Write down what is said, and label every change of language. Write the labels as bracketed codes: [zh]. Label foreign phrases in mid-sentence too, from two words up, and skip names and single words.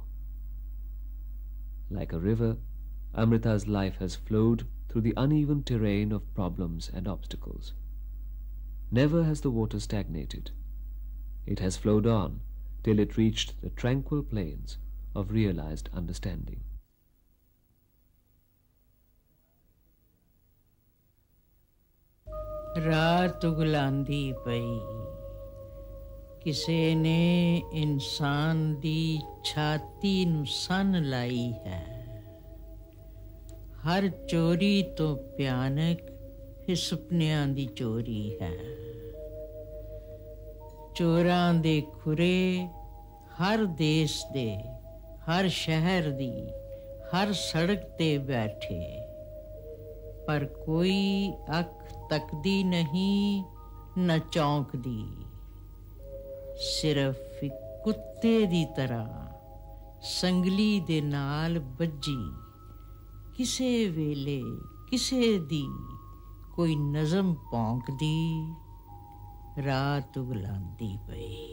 [en] Like a river, Amrita's life has flowed through the uneven terrain of problems and obstacles. Never has the water stagnated. It has flowed on till it reached the tranquil plains of realized understanding. [pa] ਰਾਤ ਉਗਲਾਂਦੀ ਪਈ ਕਿਸੇ ਨੇ ਇਨਸਾਨ ਦੀ ਛਾਤੀ ਨੂੰ ਸੰਨ ਲਾਈ ਹੈ ਹਰ ਚੋਰੀ ਤੋਂ ਭਿਆਨਕ ਇਹ ਸੁਪਨਿਆਂ ਦੀ ਚੋਰੀ ਹੈ ਚੋਰਾਂ ਦੇ ਖੁਰੇ ਹਰ ਦੇਸ਼ ਦੇ ਹਰ ਸ਼ਹਿਰ ਦੀ ਹਰ ਸੜਕ ਤੇ ਬੈਠੇ ਪਰ ਕੋਈ ਅੱਖ ਤੱਕਦੀ ਨਹੀਂ ਨਾ ਚੌਂਕਦੀ ਸਿਰਫ਼ ਇੱਕ ਕੁੱਤੇ ਦੀ ਤਰ੍ਹਾਂ ਸੰਗਲੀ ਦੇ ਨਾਲ ਬੱਝੀ ਕਿਸੇ ਵੇਲੇ ਕਿਸੇ ਦੀ ਕੋਈ ਨਜ਼ਮ ਭੌਂਕਦੀ ਰਾਤ ਉਗਲਾਂਦੀ ਪਈ